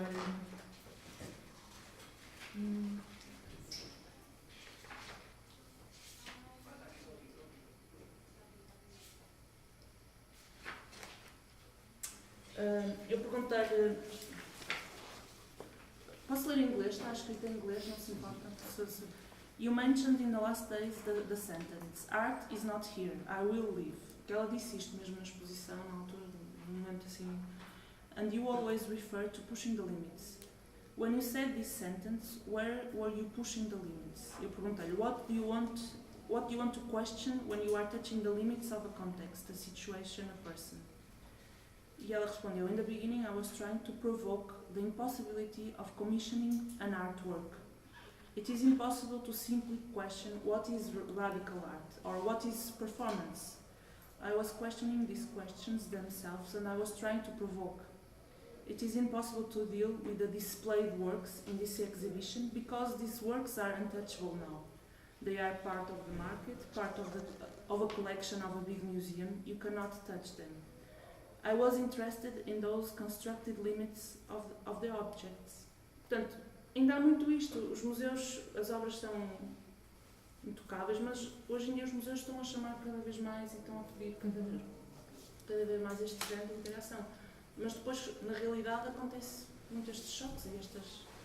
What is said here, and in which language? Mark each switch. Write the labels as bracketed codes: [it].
[pt] Eu perguntei-lhe. Posso ler em inglês? Está escrito em inglês, não se importa. [en] You mentioned in the last days the sentence, art is not here, I will leave. [pt] Que ela disse isto mesmo na exposição, na altura, num momento assim. [en] And you always refer to pushing the limits. When you said this sentence, where were you pushing the limits? [pt] Eu perguntei-lhe, [en] what do you want to question when you are touching the limits of a context, a situation, a person? [pt] E ela respondeu, [en] in the beginning I was trying to provoke the impossibility of commissioning an artwork. It is impossible to simply question what is radical art or what is performance. I was questioning these questions themselves and I was trying to provoke. It is impossible to deal with the displayed works in this exhibition because these works are untouchable now. They are part of the market, part of a collection of a big museum. You cannot touch them. I was interested in those constructed limits of the objects. [pt] Portanto, ainda há muito isto. Os museus, as obras são intocáveis, mas hoje em dia os museus estão a chamar cada vez mais e estão a pedir cada vez mais este género de interação. Mas depois, na realidade, acontece muito estes choques e estas...